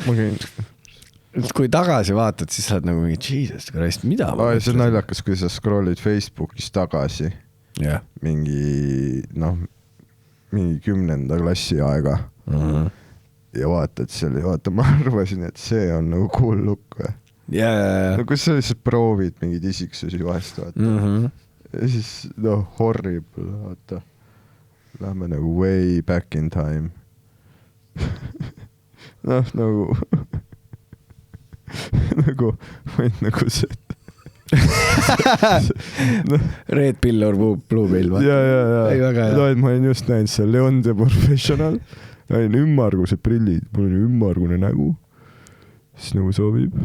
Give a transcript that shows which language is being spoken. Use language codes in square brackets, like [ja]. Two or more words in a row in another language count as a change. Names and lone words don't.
[et] Kui tagasi vaatad, siis sa oled nagu mingi Jesus Christ, mida? See on naljakas, kui sa scrollid Facebookis tagasi. Mingi 10. klassi aega. Ja vaatad seal ja vaata, ma arvasin, et see on nagu [en] cool look [et] või. ja kus sa lihtsalt proovid mingeid isiksusi vahest, vaata . Ja siis, horrible, vaata . Lähme nagu [en] way back in time . [et] nagu nagu see Red Pill or Blue Pill . Ei, väga hea. Ma olen just näinud seal Leon the Professional, olin ümmargused prillid, mul oli ümmargune nägu, siis nagu sobib.